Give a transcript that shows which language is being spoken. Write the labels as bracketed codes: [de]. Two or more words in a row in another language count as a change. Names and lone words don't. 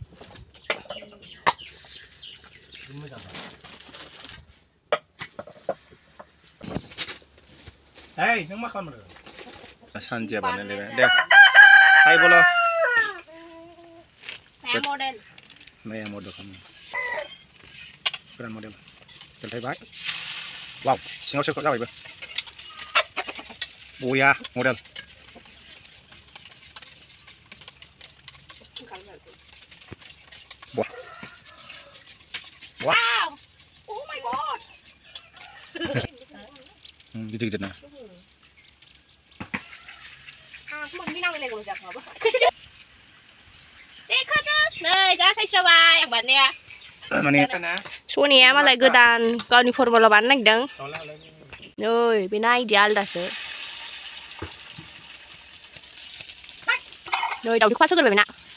[brx] Hey, nang मा खालामो सानजिया बानायलायबाय दे हाय बोलो [hi] नया मॉडल नया मॉडल [brx] गोदान मॉडल देलायबाय वाव सिङाव सोखो जाबायबो बया मॉडल वाव वाव [en] oh my god [brx] गिदिर ना नै जा साइज जाबाय आं बानायनाया माने सनिया मालाय गोदान गावनि फर्मुला बानायनो नागिरदों नै बेना आइडिया आलदासो नै दावदै खवासो गोरबाय बेना